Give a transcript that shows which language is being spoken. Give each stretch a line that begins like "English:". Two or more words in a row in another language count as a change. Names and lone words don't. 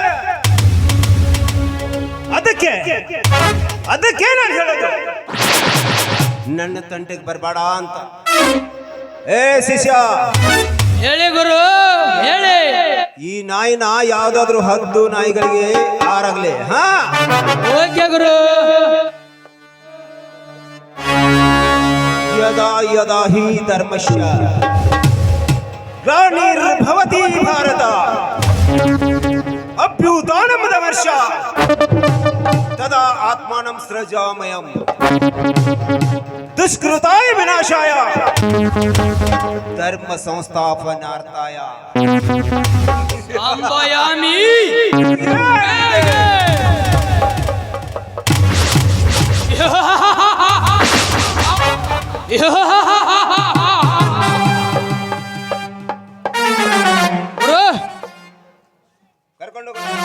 Kannada: ಅದಕ್ಕೆ ನಾನು ಹೇಳೋದು, ನನ್ನ ತಂಟೆಗೆ ಬರಬೇಡ ಅಂತ. ಏ ಶಿಷ್ಯ, ಹೇಳಿ ಗುರು, ಹೇಳಿ. ಈ ನಾಯಿನ ಯಾವ್ದಾದ್ರು ಹದ್ದು ನಾಯಿಗಳಿಗೆ ಆರಾಗ್ಲಿ. ಹಾ, ಓಕೆ ಗುರು.
Sanskrit: ಯದಾ ಯದಾ ಹಿ ಧರ್ಮಶ್ಯ ಗ್ಲಾನಿರ್ಭವತಿ ಭಾರತ ಅಭ್ಯುತ್ಥಾನಮದ ವರ್ಷ ತದಾ ಆತ್ಮಾನಂ ಸೃಜಾಮಯಂ ದುಷ್ಕೃತಾಯ ವಿನಾಶಾಯ ಧರ್ಮ ಸಂಸ್ಥಾಪನಾರ್ಥಾಯ. ಅಂಬಯಾಮಿ.
Kannada: ಕರ್ಕೊಂಡು